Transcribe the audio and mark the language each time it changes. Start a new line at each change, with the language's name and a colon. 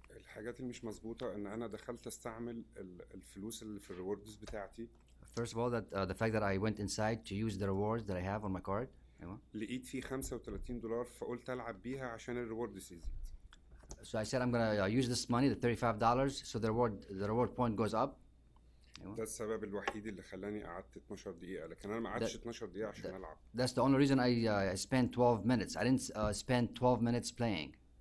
Arabic: الحاجات اللي مش مظبوطة ان انا دخلت استعمل الفلوس اللي في الريوردز بتاعتي.
English: First of all, that the fact that I went inside to use the rewards that I have on my card.
Arabic: أيوة. لقيت فيه $35 فقلت العب بيها عشان الريورد يزيد.
English: So I said I'm gonna use this money, the $35, so the reward point goes up.
Arabic: أيوة. ده السبب الوحيد اللي خلاني قعدت 12 دقيقة لكن انا ما قعدتش 12 دقيقة عشان العب.
English: That's the only reason I spent 12 minutes. I didn't spend 12 minutes playing.